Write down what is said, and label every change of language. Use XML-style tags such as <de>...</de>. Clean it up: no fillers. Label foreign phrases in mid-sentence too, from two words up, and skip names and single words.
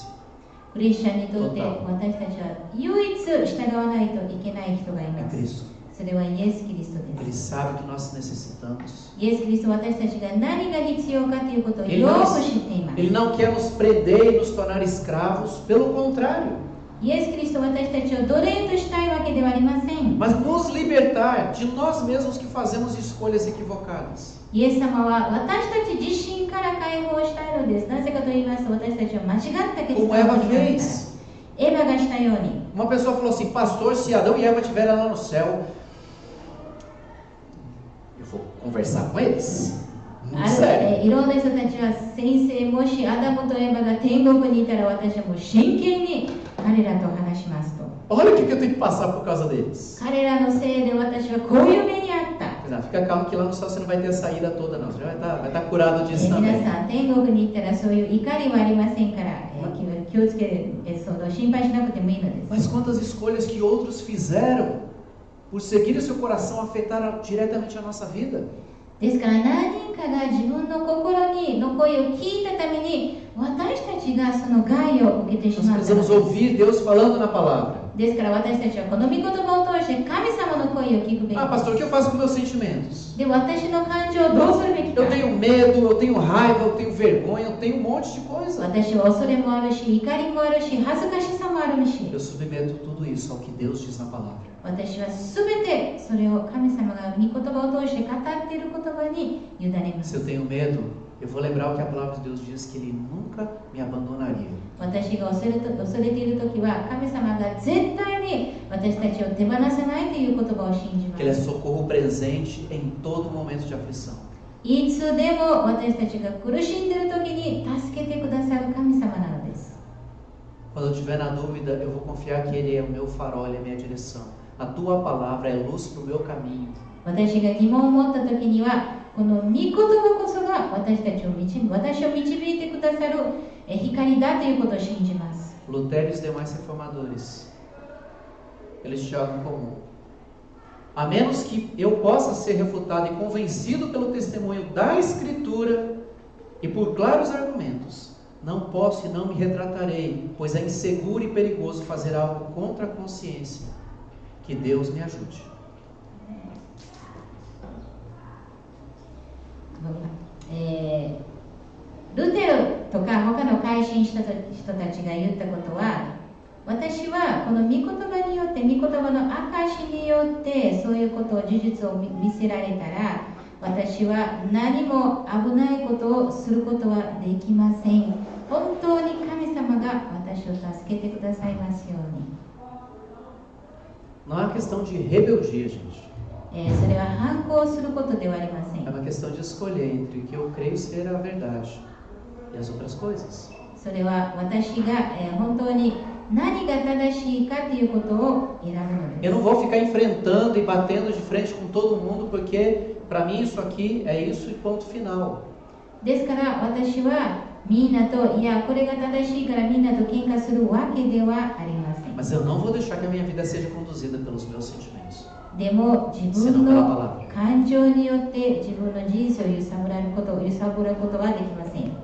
<ja>クリスチャンにとって私たちは唯一従わないといけない人がい</ja> <pt>É</pt> <ja>ます。</ja> <pt>Cristo.</pt> <ja>それはイエス・キリスト</ja> <pt>Ele</pt> <ja>です。</ja> <pt>sabe o que nós necessitamos.</pt> <ja>イエス・キリストは私たちが何が必要かということを</ja> <pt>Ele</pt> <ja>よ</ja> <pt>não,</pt> <ja>く知っています。</ja> <pt>ele não quer nos prender e nos tornar escravos, pelo contrário.</pt> <ja>イエス・キリストは私たちを奴隷としたいわけではありません。</ja> <pt>Mas nos libertar de nós mesmos que fazemos escolhas equivocadas.</pt> <ja>イエス様は私たち自身から解放したいのです。なぜかと言いますと、私たちは間違った決</ja> <pt>Como</pt> <ja>断</ja> <pt>Eva</pt> <ja>を取ります</ja> <pt>fez.</pt> <ja>から。エヴァがしたように。</ja> <pt>Uma pessoa falou assim, pastor, se Adão e Eva estiverem lá no céu, eu vou conversar com eles? Muito sério.</pt> <ja>いろんな人たちは先生、もしアダムとエヴァが天国にいたら私はもう真剣に彼らと話しますと。</ja> <pt>Olha o que eu tenho que passar por causa deles.</pt> <ja>彼らのせいで私はこういう目にあった。</ja> <pt>Não, fica calmo que lá no céu você não vai ter a saída toda não, você vai estar curado disso</pt> <ja>皆</ja> <pt>também.</pt> <ja>さん、天国に行ったらそういう怒りはありませんから、気をつけその心配しなくてもいいのです。</ja> <pt>Mas quantas escolhas que outros fizeram por seguir o seu coração afetaram diretamente a nossa vida?</pt> <ja>ですから何人かが自分の心の声を聞いたために私たちがその害を受けてし</ja> <pt>Nós</pt> <ja>まったの</ja> <pt>precisamos</pt> <ja>です。</ja> <pt>ouvir Deus falando na palavra.</pt> <ja>ですから私たちはこの御言葉を通して神様の声を聞くべき</ja> <pt>Ah,</pt> <ja>で</ja> <pt>pastor, o</pt> <ja>す。</ja> <pt>que eu faço com meus sentimentos?</pt> <ja>で、私の感情をどうするべきか</ja> <pt>Eu。tenho medo, eu tenho raiva, eu tenho vergonha, eu tenho um monte de coisa.</pt> <ja>私は恐れもあるし、怒りもあるし、恥ずかしさもあるし、</ja> <pt>Eu submeto tudo isso ao que Deus diz na palavra.</pt> <ja>私は全てそれを神様が御言葉を通して語っている言葉に委ねま</ja> <pt>Se</pt> <ja>す。</ja> <pt>eu tenho medo, eu vou lembrar o que a palavra de Deus diz, que Ele nunca me abandonaria.</pt> <ja>私が恐れているときは神様が絶対に私たちを手放さないという言葉を信じま</ja> <pt>Que Ele é</pt> <ja>す。</ja> <pt>socorro presente em todo momento de aflição.</pt> <ja>いつでも私たちが苦しんでいるときに助けてくださる神様なのです。</ja> <pt>Quando eu estiver na dúvida, eu vou confiar que Ele é o meu farol, Ele é a minha direção. A Tua palavra é luz para o meu caminho.</pt> <ja>私が疑問を持ったときにはこの御言葉こそが私を導いてくださる光だということを信じます。</ja> <pt>Lutero e os demais reformadores, eles tinham algo em comum. A menos que eu possa ser refutado e convencido pelo testemunho da Escritura e por claros argumentos, não posso e não me retratarei, pois é inseguro e perigoso fazer algo contra a consciência. Que Deus me ajude.</pt> <ja>ルテロとか他の改心した人たちが言ったことは、私はこの御言葉によって御言葉の証によってそういうことを事実を見せられたら、私は何も危ないことをすることはできません。本当に神様が私を助けてくださいますように。</ja> <pt>Não é uma questão de rebeldia, gente.</pt> <ja>それは反抗することではありません。</ja> <pt>É uma questão de escolher entre o que eu creio ser a verdade e as outras coisas.</pt> <ja>それは私が本当に何が正しいかということを選ぶのです。</ja> <pt>Eu não vou ficar enfrentando e batendo de frente com todo mundo, porque para mim isso aqui é isso e ponto final.</pt> <ja>ですから私はみんなと、いやこれが正しいからみんなと喧嘩するわけではありません。</ja> <pt>Mas eu não vou deixar que a minha vida seja conduzida pelos meus sentimentos.</pt> <ja>でも自分の感情によって自分の人生を揺さぶることはできません。</ja>